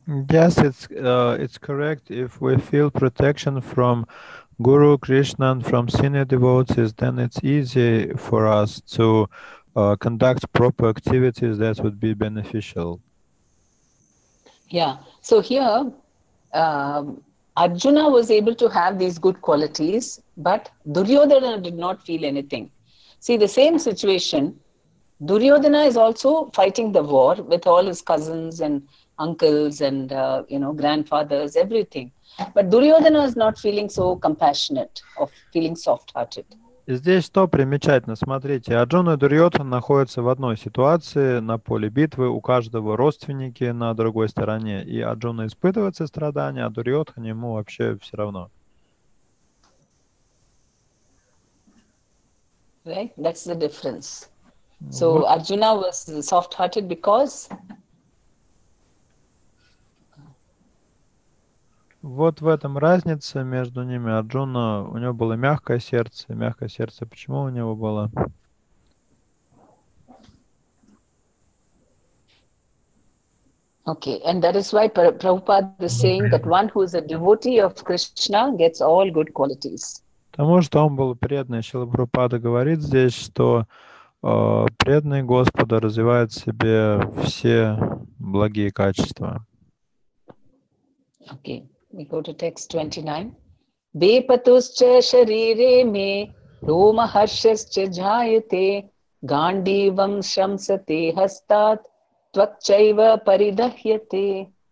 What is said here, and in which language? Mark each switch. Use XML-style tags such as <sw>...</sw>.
<en>Yes, it's correct. If we feel protection from Guru Krishna and from senior devotees, then it's easy for us to conduct proper activities that would be beneficial. Yeah. So here, Arjuna was able to have these good qualities, but Duryodhana did not feel anything. See, the same situation, Duryodhana is also fighting the war with all his cousins and uncles and grandfathers, everything. But Duryodhana is not feeling so compassionate or feeling soft-hearted.</en> <ru>И здесь что примечательно? Смотрите, Арджуна и Дурьёдхан находятся в одной ситуации на поле битвы, у каждого родственники на другой стороне, и Арджуна испытывает сострадание, а Дурьёдхан ему вообще все равно.</ru> <en>Right? That's the difference. So Arjuna was soft-hearted because...</en> <ru>Вот в этом разница между ними. Арджуна, у него было мягкое сердце. Мягкое сердце почему у него было?</ru> <en>Okay, and that is why Prabhupada is saying that one who is a devotee of Krishna gets all good qualities.</en> <ru>Потому что он был преданный. Шрила Прабхупада говорит здесь, что преданный Господа развивает в себе все благие качества.</ru> <en>Okay, we go to text 29.</en> <sa>Bepatuscha sharire me roma harshascha jayate gandivam shamsate hastat tvakchaiva paridahyate.</sa>